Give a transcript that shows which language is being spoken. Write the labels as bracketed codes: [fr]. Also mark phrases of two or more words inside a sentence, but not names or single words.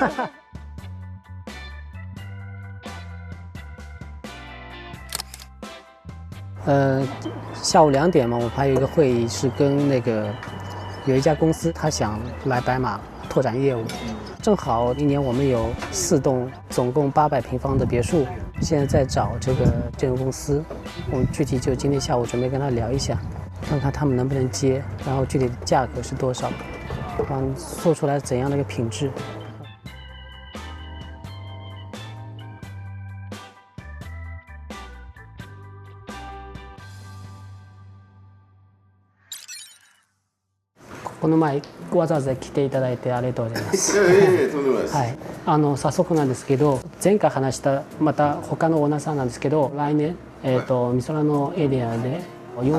[zh] 下午2点嘛，我们还有一个会议是跟有一家公司，他想来白马拓展业务，正好一年我们有4栋，总共800平方的别墅，现在在找这个建筑公司，我们具体就今天下午准备跟他聊一下。看看他们能不能接，然后具体的价格是多少，做出来怎样的一个品质。 [ja] この前わざわざ来ていただいてありがとうございます。はい、早速なんですけど、前回話したまた他のオーナーさんなんですけど、来年美空のエリアで4